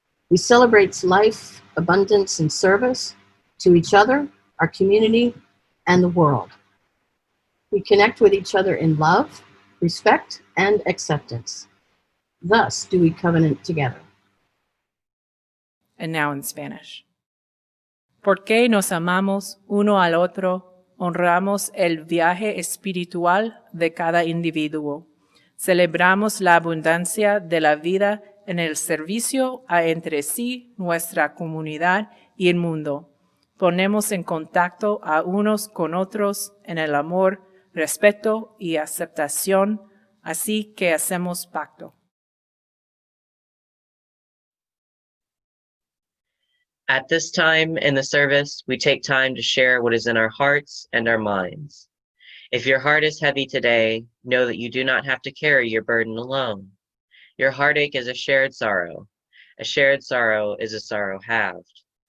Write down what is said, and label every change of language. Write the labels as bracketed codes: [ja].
[en] We celebrate life, abundance, and service to each other, our community, and the world. We connect with each other in love, respect, and acceptance. Thus do we covenant together. And now in Spanish. [es] Porque nos amamos uno al otro, honramos el viaje espiritual de cada individuo. Celebramos la abundancia de la vida en el servicio a entre sí, nuestra comunidad y el mundo. Ponemos en contacto a unos con otros en el amor, respeto y aceptación, así que hacemos pacto. [en] At this time in the service, we take time to share what is in our hearts and our minds. If your heart is heavy today, know that you do not have to carry your burden alone. Your heartache is a shared sorrow. A shared sorrow is a sorrow halved.